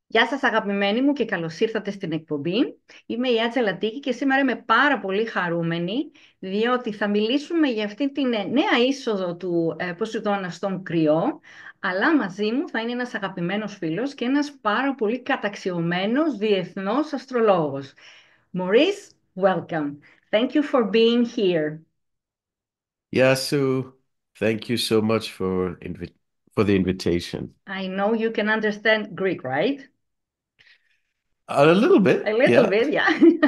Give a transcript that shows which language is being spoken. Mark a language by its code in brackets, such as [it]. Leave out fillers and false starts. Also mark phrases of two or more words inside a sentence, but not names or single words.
[el] Γεια σας αγαπημένοι μου και καλώς ήρθατε στην εκπομπή. Είμαι η Άντζελα Τίκη και σήμερα είμαι πάρα πολύ χαρούμενη διότι θα μιλήσουμε για αυτή την νέα είσοδο του Ποσειδώνα στον ΚΡΙΟ, αλλά μαζί μου θα είναι ένας αγαπημένος φίλος και ένας πάρα πολύ καταξιωμένος διεθνός αστρολόγος. [en] Maurice, welcome. Thank you for being here. Yasu, thank you so much for the invitation. I know you can understand Greek, right? A little A bit, little yeah. bit, yeah.